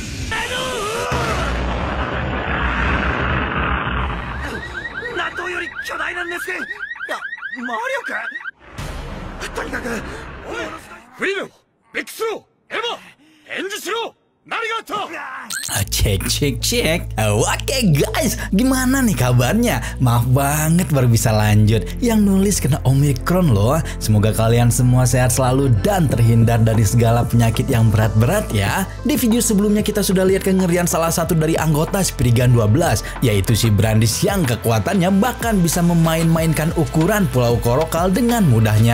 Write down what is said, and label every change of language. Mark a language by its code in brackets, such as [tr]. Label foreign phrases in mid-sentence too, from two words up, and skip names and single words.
[ja] 納豆より巨大な熱線。魔力。とにかくフリード、ベックスロー、エヴァ、返事しろ。何があった？ [id] Cek. Oke guys, gimana nih kabarnya? Maaf banget baru bisa lanjut. Yang nulis kena Omicron loh. Semoga kalian semua sehat selalu dan terhindar dari segala penyakit yang berat-berat ya. Di video sebelumnya kita sudah lihat kengerian salah satu dari anggota Spriggan 12, yaitu si Brandis yang kekuatannya bahkan bisa memain-mainkan ukuran Pulau Korokal dengan mudahnya.